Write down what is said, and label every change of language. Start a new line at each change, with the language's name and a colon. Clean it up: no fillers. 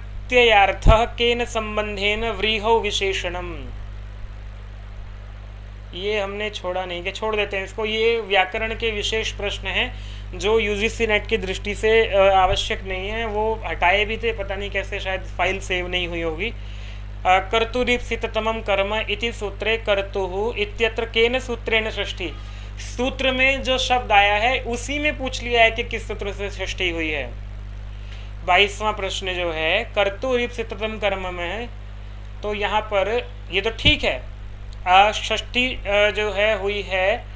Sanskrit: इत्ययार्थः केन संबंधेन व्रीहौ विशेषणम।
Hindi: ये हमने छोड़ा नहीं, कि छोड़ देते हैं इसको। ये व्याकरण के विशेष प्रश्न हैं जो यूजीसी नेट की दृष्टि से आवश्यक नहीं है, वो हटाए भी थे, पता नहीं कैसे, शायद फाइल सेव नहीं हुई होगी।
Sanskrit: कर्तुरीप्सिततमं कर्म इति सूत्रे कर्तुः इत्यत्र केन सूत्रेण षष्ठी।
Hindi: सूत्र में जो शब्द आया है उसी में पूछ लिया है कि किस सूत्र से षष्ठी हुई है। 22वां प्रश्न जो है कर्तुरीप्सिततम कर्म में है, तो यहाँ पर ये तो ठीक है, षष्ठी जो है हुई है।